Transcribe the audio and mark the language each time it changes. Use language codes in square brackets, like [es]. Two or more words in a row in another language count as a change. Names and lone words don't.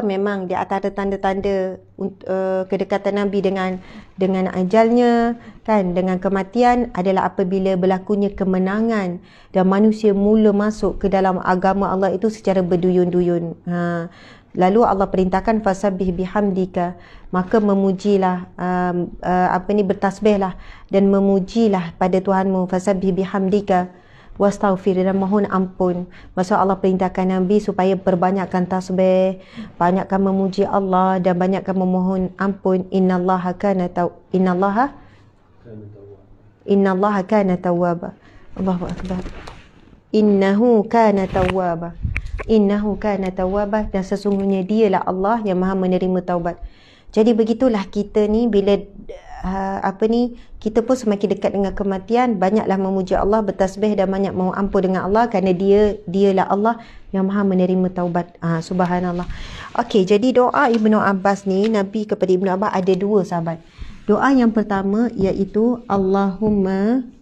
[ms] Memang di antara tanda-tanda kedekatan Nabi dengan ajalnya, kan, dengan kematian adalah apabila berlakunya kemenangan dan manusia mula masuk ke dalam agama Allah itu secara berduyun-duyun. Lalu Allah perintahkan [ar] فسبح بحمدك, [ms] maka memujilah, bertasbihlah dan memujilah pada Tuhanmu, [ar] فسبح بحمدك واستغفر, [ms] dan mohon ampun. Maksud Allah perintahkan Nabi supaya perbanyakkan tasbih, banyakkan memuji Allah dan banyakkan memohon ampun. [ar] إن الله كان توابا. الله أكبر. إنه كان توابا. إنه كان توابا, [ms] dan sesungguhnya dialah Allah yang Maha menerima taubat. Jadi begitulah kita ni, bila kita pun semakin dekat dengan kematian, banyaklah memuji Allah, bertasbih dan banyak mohon ampun dengan Allah, kerana dialah Allah yang Maha menerima taubat. [ar] Subhanallah. [ms] Okey, jadi doa Ibnu Abbas ni, Nabi kepada Ibnu Abbas ada dua sahabat. Doa yang pertama iaitu Allahumma